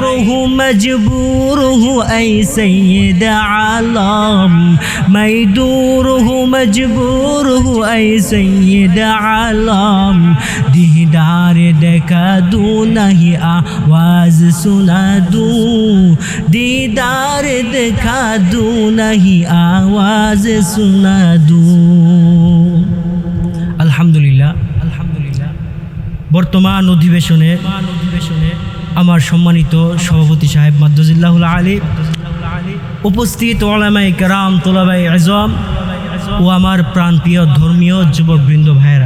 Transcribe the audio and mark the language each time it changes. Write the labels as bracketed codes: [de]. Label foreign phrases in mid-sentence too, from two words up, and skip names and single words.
[ur] ہوں مجبور ہوں اے سید عالم میں دور ہوں مجبور ہوں اے سید عالم دیدار دیکھا دوں نہیں آواز سنا دوں دیدار دیکھا دوں نہیں آواز سنا دوں আলহামদুলিল্লাহ [bn] বর্তমান অধিবেশনে আমার সম্মানিত সভাপতি সাহেব মাদ্দাজিল্লাহুল আলী উপস্থিত ওলামায়ে কেরাম তোলাবায়ে আজম ও আমার প্রাণপ্রিয় ধর্মীয় যুবকবৃন্দ ভাইয়েরা